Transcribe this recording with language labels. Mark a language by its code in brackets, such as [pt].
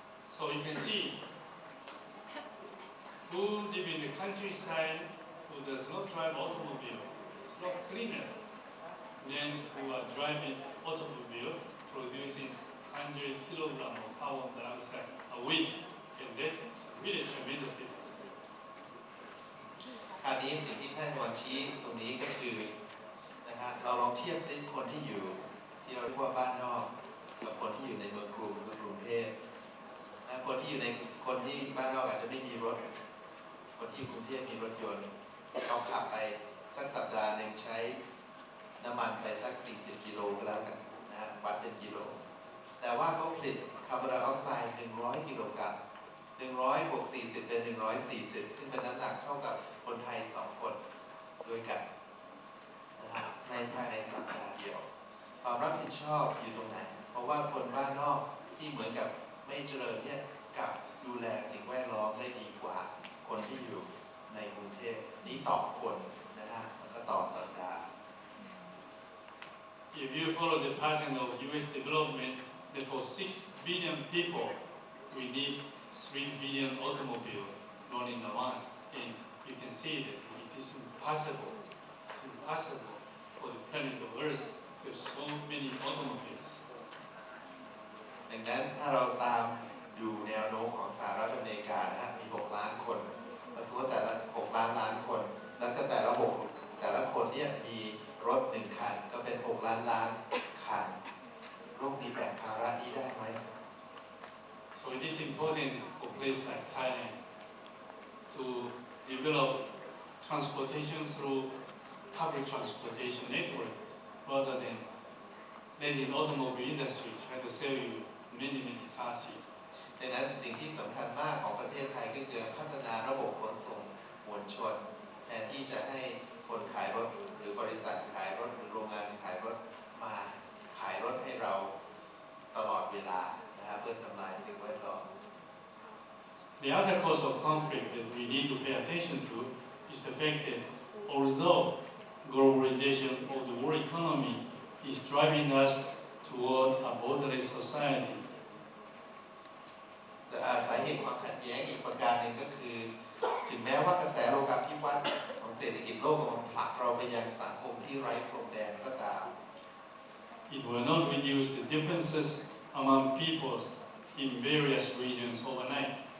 [en] So you can see who live in the countryside who does not drive automobile is a lot cleaner than who are driving automobile producing 100 kilograms of carbon dioxide a week. And that's really a tremendous difference. [th] คราวนี้สิ่งที่ท่านวอนชี้ตรงนี้ก็คือนะฮะเราลองเทียบซิคนที่อยู่ที่เราเรียกว่าบ้านนอกกับคนที่อยู่ในเมืองกรุงหรือกรุงเทพนะคนที่บ้านนอกอาจจะไม่มีรถคนที่อยู่กรุงเทพมีรถยนต์เขาขับไปสักสัปดาห์หนึ่งใช้ น้ำมันไปสัก40 กิโลก็แล้วกันนะฮะวัดเป็นกิโลแต่ว่าเขาผลิตคาร์บอนไดออกไซด์100 กิโลกรัม100 บวก 40 เป็น 140 ซึ่งเป็นน้ำหนักเท่ากับคนไทย2 คนด้วยกันนะฮะในภายในสัปดาห์เดียวความรับผิดชอบอยู่ตรงไหนเพราะว่าคนบ้านนอกที่เหมือนกับไม่เจริญเนี่ยกับดูแลสิ่งแวดล้อมได้ดีกว่าคนที่อยู่ในกรุงเทพนี้ต่อคนนะฮะแล้วก็ต่อสัปดาห์ [en] If you follow the pattern of U.S. development, that for 6 billion people, we need 3 billion automobiles running around. And you can see that it is impossible. It's impossible for the planet of Earth to have so many automobiles. [th] ดังนั้นถ้าเราตามดูแนวโน้มของสหรัฐอเมริกานะฮะมี 6 ล้านคนมาสมมติแต่ละ 6 ล้านคน แล้วก็แต่ละคนเนี่ยมีรถ1 คันก็เป็น 6 ล้านคันโลกนี้แบกภาระนี้ได้ไหม [en] So it is important for places like Thailand to develop transportation through public transportation network rather than letting automobile industry try to sell you many cars. [th] ดังนั้นสิ่งที่สำคัญมากของประเทศไทยก็คือพัฒนาระบบขนส่งมวลชนแทนที่จะให้คนขายรถหรือบริษัทขายรถหรือโรงงานขายรถมาขายรถให้เราตลอดเวลานะครับเพื่อทำลายสิ่งแวดล้อม [en] The other cause of conflict that we need to pay attention to is the fact that although globalization of the world economy is driving us toward a borderless society, [th] สาเหตุความขัดแย้งอีกประการหนึ่งก็คือถึงแม้ว่ากระแสโลกาภิวัตน์ของเศรษฐกิจโลกมันผลักเราไปยังสังคมที่ไร้พรมแดนก็ตาม [en] it will not reduce the differences among peoples in various regions overnight.